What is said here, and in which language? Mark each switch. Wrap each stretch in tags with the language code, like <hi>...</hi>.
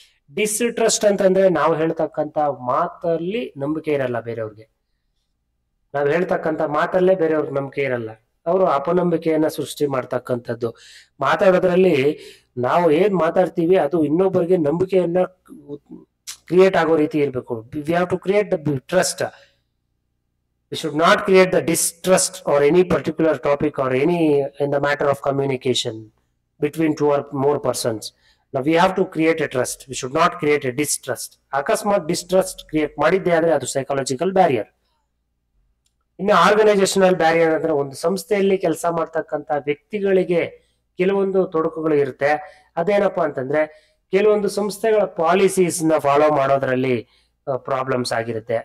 <kn>ಡಿಸ್ಟ್ರಸ್ಟ್ ಅಂತಂದ್ರೆ ನಾವು ಹೇಳ್ತಕ್ಕಂತ ಮಾತಲ್ಲಿ ನಂಬಿಕೆ ಇರಲ್ಲ ಬೇರೆಯವ್ರಿಗೆ, ನಾವು ಹೇಳ್ತಕ್ಕಂತ ಮಾತಲ್ಲೇ ಬೇರೆಯವ್ರಿಗೆ ನಂಬಿಕೆ ಇರಲ್ಲ, ಅವರು ಅಪನಂಬಿಕೆಯನ್ನ ಸೃಷ್ಟಿ ಮಾಡ್ತಕ್ಕಂಥದ್ದು. ಮಾತಾಡೋದ್ರಲ್ಲಿ ನಾವು ಏನ್ ಮಾತಾಡ್ತೀವಿ ಅದು ಇನ್ನೊಬ್ಬರಿಗೆ ನಂಬಿಕೆಯನ್ನ ಕ್ರಿಯೇಟ್ ಆಗೋ ರೀತಿ ಇರಬೇಕು.</kn> <en>We have to create the trust. We should not create the distrust or any particular topic or any in the matter of communication between two or more persons. Now we have to create a trust. We should not create a distrust.</en> <kn>ಅಕಸ್ಮಾತ್ ಡಿಸ್ಟ್ರಸ್ಟ್ create ಮಾಡಿದ್ದೆ ಆದ್ರೆ ಅದು psychological barrier. ಇನ್ನು organisational barrier ಅಂದ್ರೆ ಒಂದು ಸಂಸ್ಥೆಯಲ್ಲಿ ಕೆಲಸ ಮಾಡ್ತಕ್ಕಂತ ವ್ಯಕ್ತಿಗಳಿಗೆ ಕೆಲವೊಂದು ತೊಡಕುಗಳು ಇರುತ್ತೆ. ಅದೇನಪ್ಪಾ ಅಂತಂದ್ರೆ ಕೆಲವೊಂದು ಸಂಸ್ಥೆಗಳ ಪಾಲಿಸೀಸ್ ನ ಫಾಲೋ ಮಾಡೋದ್ರಲ್ಲಿ ಪ್ರಾಬ್ಲಮ್ಸ್ ಆಗಿರುತ್ತೆ.</kn>